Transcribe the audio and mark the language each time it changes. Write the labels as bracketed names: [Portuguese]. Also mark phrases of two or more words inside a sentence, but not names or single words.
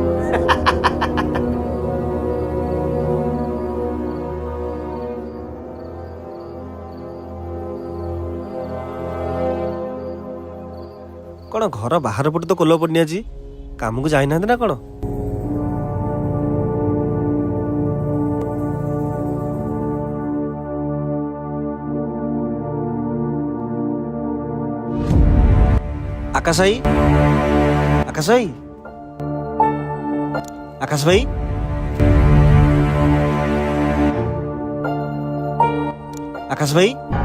[Odia] କଣ ଘର ବାହାର ପଟେ ତ କୋଲ ପଡିନି ଆଜି କାମକୁ ଯାଇନାହାନ୍ତି ନା କଣ? [Hindi] आकाश भाई आकाश भाई आकाश भाई आकाश भाई